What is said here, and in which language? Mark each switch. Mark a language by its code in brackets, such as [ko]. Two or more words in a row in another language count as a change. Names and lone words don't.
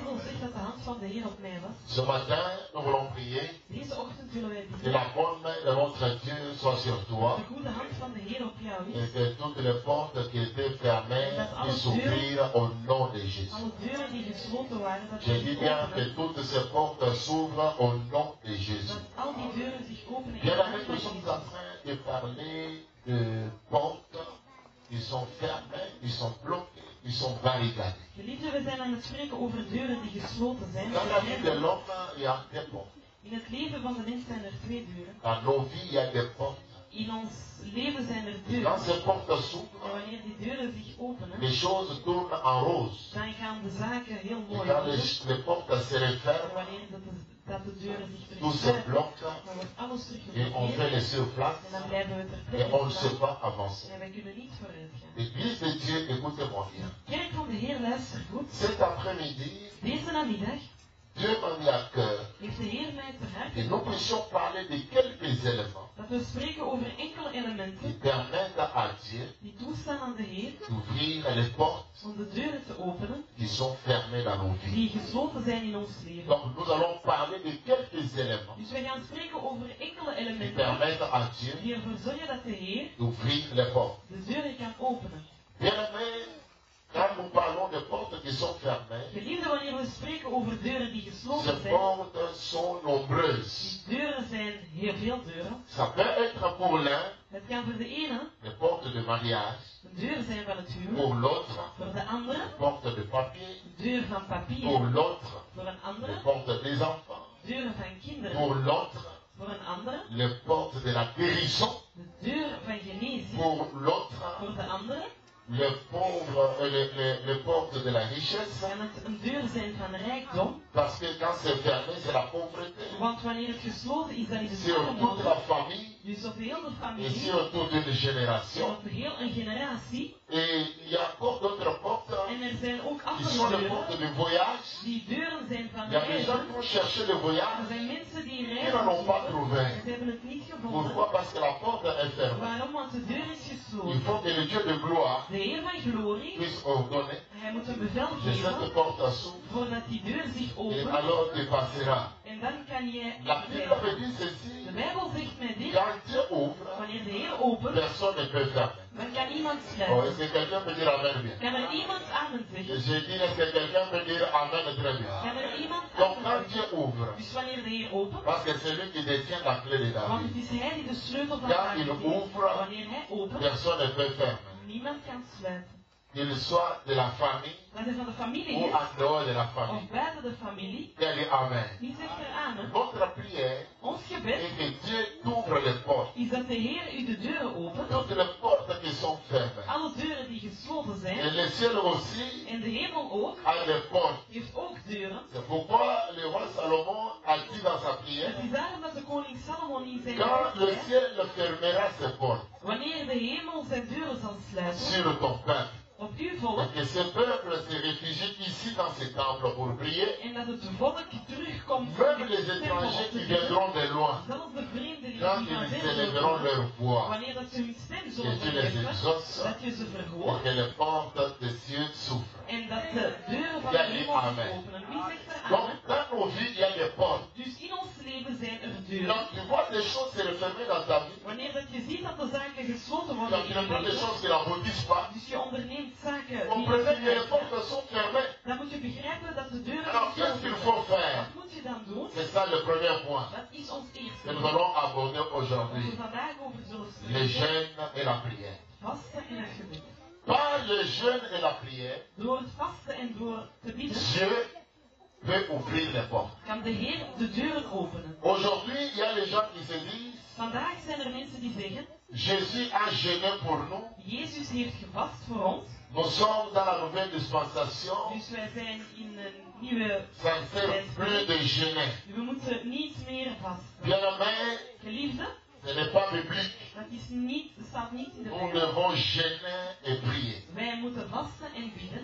[fr] Ce matin, nous voulons prier que la bonne main de notre Dieu soit sur toi et que toutes les portes qui étaient fermées puissent s'ouvrir au nom de Jésus. Je dis bien que toutes ces portes s'ouvrent au nom de Jésus. Bien aimé, nous sommes en train de parler de portes. Ils sont fermés, ils sont bloqués, ils sont barricadés. [nl] Geliefden, we zijn aan het spreken over deuren die gesloten zijn. [fr] Dans la vie de l'homme, il y a des portes. [nl] In het leven van de mens zijn er twee deuren. [fr] Dans nos vies, il y a des portes. [nl] In ons leven zijn er deuren. [fr] Quand ces portes [nl] En [fr] s'ouvrent, [nl] wanneer die deuren zich openen, [fr] les choses tournent en rose. [nl] dan gaan de zaken heel [fr] Et [nl] mooi [fr] quand [nl] worden. [fr] les portes se [nl] En [fr] referment, [nl] wanneer dat de deuren zich [fr] tout se [nl] terug [fr] bloque [nl] dan wordt alles [fr] et on [nl] teruggeblokkeerd. [fr] fait les surplaces [nl] En dan blijven we ter [fr] et [nl] plekke [fr] on ne sait [nl] staan. [fr] pas avancer. [nl] En wij kunnen niet vooruit gaan. [fr] L'Église de Dieu, écoutez-moi bien. [nl] Kerk van de Heer, luister goed. [fr] Cet après-midi, [nl] Deze namiddag [fr] Dieu m'a mis à cœur [nl] heeft de Heer mij te hart [fr] que nous puissions parler de quelques éléments [nl] dat we spreken over enkele [fr] qui [nl] elementen [fr] permettent à Dieu [nl] die toestaan aan de Heer [fr] d'ouvrir les portes [nl] om de deuren te openen [fr] qui sont fermées dans nos vies. [nl] die gesloten zijn in ons leven. [fr] Donc nous allons parler de quelques éléments [nl] Dus wij gaan spreken over enkele [fr] qui [nl] elementen [fr] permettent à Dieu [nl] die ervoor zorgen dat de Heer [fr] d'ouvrir les portes. [nl] de deuren kan openen. [fr] Bien-aimés, quand nous parlons de portes qui sont fermées, [nl] Geliefde, wanneer we spreken over deuren die gesloten [fr] ces [nl] zijn, [fr] portes sont nombreuses. [nl] die deuren zijn heel veel deuren. [fr] Ça peut être pour l'un [nl] Het kan voor de ene [fr] des portes de mariage, [nl] een deur zijn van het huwelijk, [fr] pour l'autre [nl] voor de andere [fr] des portes de papier, [nl] een deur van papier, [fr] pour l'autre [nl] voor een [fr] les [nl] andere [fr] portes des enfants, [nl] deuren van kinderen, [fr] pour l'autre [nl] voor een andere [fr] les portes de la guérison, [nl] de deur van genezing, [fr] pour l'autre [nl] voor de andere [fr] les pauvres, les portes de la richesse, [nl] kan het een deur zijn van rijkdom, [fr] parce que quand c'est fermé, c'est la pauvreté. [nl] want wanneer het gesloten is, dan is het [fr] Sur toute la [nl] armoede. [fr] famille [nl] Dus op heel de [fr] et [nl] familie, [fr] sur toute une [nl] en [fr] génération. [nl] op heel een generatie, [fr] Et il y a encore d'autres portes [nl] en er zijn ook [fr] qui sont [nl] andere [fr] les portes [nl] deuren, [fr] de voyage. [nl] die deuren zijn van [fr] Il y a des gens [nl] reizen. [fr] qui ont cherché le [nl] Er [fr] voyage, [nl] zijn mensen die [fr] ils [nl] reizen [fr] n'en ont pas [nl] zoeken, [fr] trouvé. [nl] en ze hebben het niet gevonden. [fr] Pourquoi? Parce que la porte est fermée. [nl] Waarom? Want de deur is [fr] Il [nl] gesloten. [fr] faut que le Dieu de gloire [nl] De Heer van glorie, [fr] puisse ordonner [nl] hij moet een bevel [fr] que cette [nl] geven [fr] porte s'ouvre [nl] voordat die deur zich [fr] et [nl] opent. [fr] alors tu passeras. [nl] En dan kan je [fr] La Bible me [nl] rijden. [fr] dit ceci, [nl] De Bijbel zegt mij dit, [fr] quand Dieu ouvre, [nl] wanneer de Heer opent, [fr] personne ne peut fermer. [nl] dan kan iemand [fr] Oh, [nl] sluiten. [fr] est-ce que quelqu'un peut dire Amen bien? [nl] Kan er iemand amen [fr] Et [nl] zeggen? [fr] je dis, est-ce que quelqu'un peut dire Amen très bien? [nl] Kan er iemand [fr] Donc [nl] amen [fr] quand Dieu [nl] zeggen? [fr] ouvre, [nl] Dus wanneer de Heer opent, [fr] parce que c'est lui qui détient la clé de [nl] want [fr] David, [nl] het is Hij die de sleutel van [fr] Quand [nl] David [fr] il [nl] heeft. [fr] ouvre, [nl] Wanneer Hij opent, [fr] personne ne peut fermer. [nl] niemand kan sluiten. [fr] Qu'il soit de la famille [nl] Dat hij van de familie [fr] ou [nl] is, [fr] en dehors de la [nl] of [fr] famille. [nl] buiten de familie, [fr] Quel est Amen? [nl] wie zegt er amen? [fr] Notre prière [nl] Ons gebed [fr] est que Dieu t'ouvre les portes. [nl] is dat de Heer u de deuren opent. [fr] Toutes les portes qui sont fermées. [nl] Alle deuren die gesloten [fr] Et [nl] zijn, [fr] le ciel aussi [nl] en de hemel ook, [fr] a des portes. [nl] heeft ook deuren. [fr] C'est pourquoi le roi Salomon a dit dans sa prière, [nl] Het is daarom dat de koning Salomon in zijn [fr] quand le [nl] gebed zei, [fr] ciel fermera ses portes [nl] wanneer de hemel zijn deuren zal sluiten [fr] sur ton peuple, [nl] op uw volk, [fr] et que ce peuple se réfugie ici dans ce temple pour prier, [nl] en dat het volk terugkomt [fr] même les étrangers qui viendront de loin, [nl] zelfs de vreemdelingen [fr] quand [nl] die van [fr] ils [nl] ver [fr] élèveront [nl] zullen [fr] leur voix, [nl] wanneer dat ze hun stem [fr] que [nl] zullen [fr] tu les [nl] verheffen, [fr] exauces, [nl] dat je ze [fr] et [nl] verhoort, [fr] que les portes des cieux s'ouvrent. [nl] en dat de deuren van de Ja, hemel amen. zich openen. Wie zegt er [fr] Donc, [nl] amen? [fr] dans nos vies, il y a des portes. [nl] Dus in ons leven zijn er deuren. [fr] Donc, tu vois des choses se refermer dans ta vie. [nl] Wanneer dat je ziet dat de zaken gesloten worden [fr] Donc, [nl] in [fr] tu ne [nl] je [fr] prends des [nl] leven, [fr] choses qui n'aboutissent pas. [nl] dus je onderneemt zaken die [fr] Comprenez que les [nl] niet [fr] portes sont fermées. [nl] dan moet je begrijpen dat de deuren [fr] Alors, qu'est-ce qu'il faut faire? [nl] Wat moet je dan doen? [fr] C'est ça le premier point [nl] Dat is ons eerste. [fr] que nous allons aborder [nl] Wat we [fr] aujourd'hui. [nl] vandaag over zullen [fr] Le [nl] spreken. [fr] jeûne et la prière. [nl] Vasten en het gebed. [fr] Par le jeûne et la prière, [nl] Door het vasten en door te bidden [fr] Dieu peut ouvrir les portes. [nl] kan de Heer de deuren openen. [fr] Aujourd'hui, il y a les gens qui se disent, [nl] Vandaag zijn er mensen die zeggen, [fr] Jésus a jeûné pour nous. [nl] Jezus heeft gevast voor ons. [fr] Nous sommes dans la nouvelle dispensation. [nl] Dus wij zijn in een nieuwe [fr] Ça ne sert plus de jeûner. [nl] we moeten niet meer vasten. [fr] Bien-aimés, [nl] Geliefde, [fr] ce n'est pas biblique. [nl] dat is niet, staat niet in de [fr] Nous [nl] Bijbel. [fr] devons jeûner et prier. [nl] Wij moeten vasten en bidden.